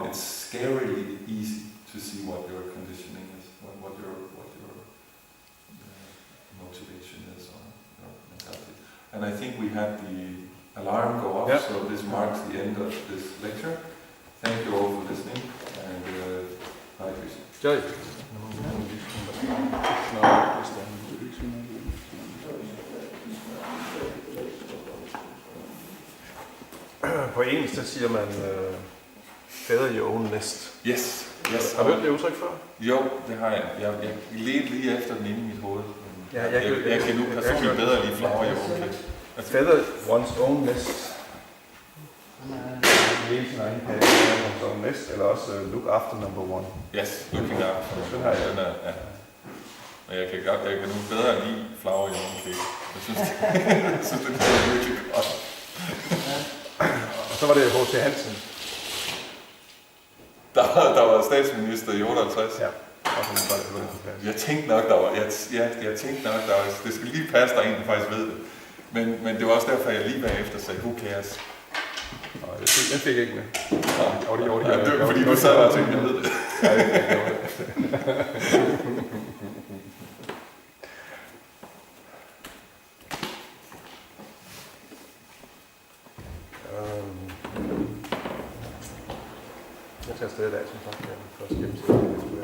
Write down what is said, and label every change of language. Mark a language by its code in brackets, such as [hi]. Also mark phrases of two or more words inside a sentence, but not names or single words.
[en] It's scarily easy to see what your conditioning is, what your motivation is on your mentality. And I think we had the alarm go off, so this marks the end of this lecture. Thank you all for listening, and Hare Krishna. Jai. [da] På engelsk, så siger man [en] feather your own nest. [da] Yes. Har du hørt det udtryk før? Jo, det har jeg. Jeg ledte lige efter den inde i mit hoved. Ja, jeg kan nu personligt bedre lide [en] flower your own nest. Feather one's own nest. [da] Hele sin egen kasse, [en] one's own nest, [da] eller også [en] look after number one. Yes, looking after. [da] Den har jeg. Ja. Men jeg kan nu bedre lide [en] flower your own cake. [da] Jeg synes, det er virkelig godt. Og så var det HG Hansen. Der var statsminister i 58. Ja. Jeg tænkte nok, det skal lige passe, der en, der faktisk ved det. Men det var også derfor, jeg lige bagefter sagde, [en] who cares? [da] Nej, den fik jeg ikke med. Det var fordi, du sad og tænkte, jeg ved det. Jeg tager afsted i dag, som sagt, først gennemsætte.